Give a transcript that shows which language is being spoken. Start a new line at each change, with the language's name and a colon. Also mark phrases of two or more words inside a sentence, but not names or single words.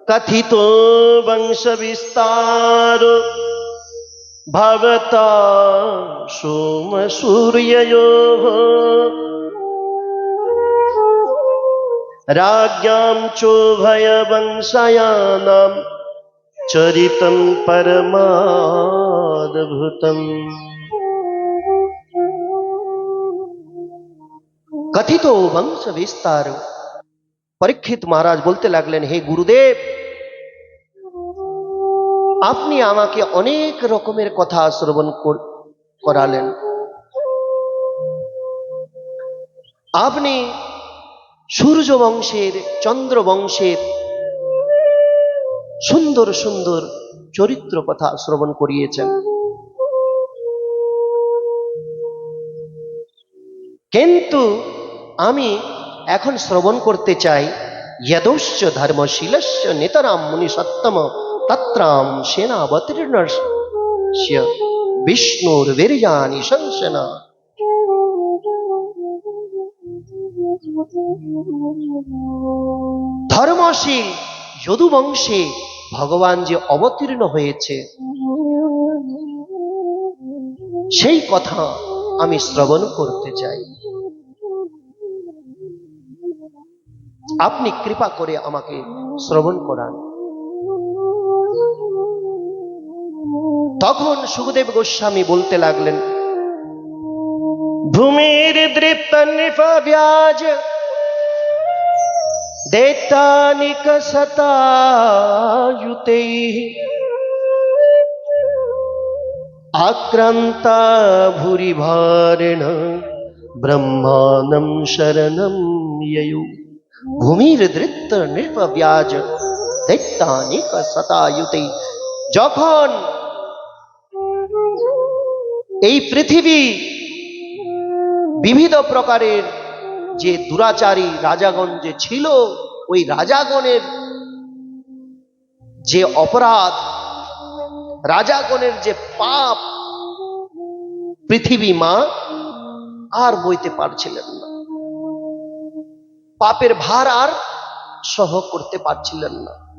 Sanskrit: कथितो वंश विस्तार भवता सोम सूर्ययोः राज्ञां चोभयवंशयानां चरितं परमाद्भुतम्। कथितो वंश विस्तार।
Bangla: পরীক্ষিত মহারাজ বলতে লাগলেন, হে গুরুদেব, আপনি আমাকে অনেক রকমের কথা শ্রবণ করালেন। আপনি সূর্য বংশের, চন্দ্র বংশের সুন্দর সুন্দর চরিত্র কথা শ্রবণ করিয়েছেন, কিন্তু আমি এখন শ্রবণ করতে চাই
Sanskrit: यदोश्च धर्मशीलस्य नितरां मुनिसत्तम तत्रां सेनावतीर्णस्य विष्णुर्वीर्याणि संशना।
Bangla: ধর্মশীল যদু বংশে ভগবান যে অবতীর্ণ হয়েছে সেই কথা আমি শ্রবণ করতে চাই। আপনি কৃপা করে আমাকে শ্রবণ করান। তখন সুখদেব গোস্বামী বলতে লাগলেন,
Sanskrit: ভূমির দৃপ্ত নৃপব্যাজ दैत्यानिक शतायुतैः आक्रान्ता भूरिभारेण ब्रह्माणं शरणं ययौ। ভূমির্দৃপ্ত নৃপব্যাজ दैत्यानिक शतायुतैः।
Bangla: যখন এই পৃথিবী বিবিধ প্রকারের যে দুরাচারী রাজাগণ যে ছিল, ওই রাজাগণের যে অপরাধ, রাজাগণের যে পাপ পৃথিবী মা আর বইতে পারছিলেন না, পাপের ভার আর সহ করতে পারছিলেন না।